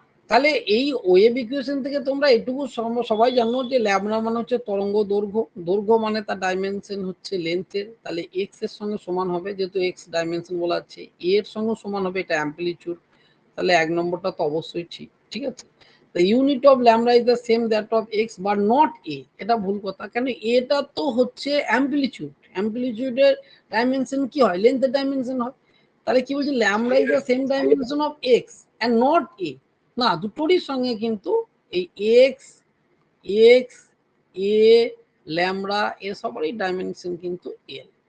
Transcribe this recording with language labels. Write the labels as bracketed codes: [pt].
[bn] তাহলে এই wave equation থেকে তোমরা এটুকু সবাই জানো যে ল্যামডা মানে হচ্ছে তরঙ্গ দৈর্ঘ্য, দৈর্ঘ্য মানে তার ডাইমেনশন হচ্ছে লেন্থের, তাহলে এক্স এর সঙ্গে সমান হবে, যেহেতু এক্স ডাইমেনশন বলা আছে, এ এর সঙ্গে সমান হবে এটা অ্যাম্পলিটিউড, তাহলে এক নম্বরটা তো অবশ্যই ঠিক। ঠিক আছে, [en] the unit of lambda is the same that of x but not a, [bn] এটা ভুল কথা। কেন? এটা তো হচ্ছে অ্যাম্পলিটিউড, অ্যাম্পলিটিউডের ডাইমেনশন কি হয়? লেন্থের ডাইমেনশন হয়। তাহলে কি বলছে? [en] lambda is the same dimension of x and not a, [bn] না, দুটোরই সঙ্গে কিন্তু এই এক্স, এক্স, এ, ল্যামডা এ সবারই ডাইমেনশন কিন্তু এল।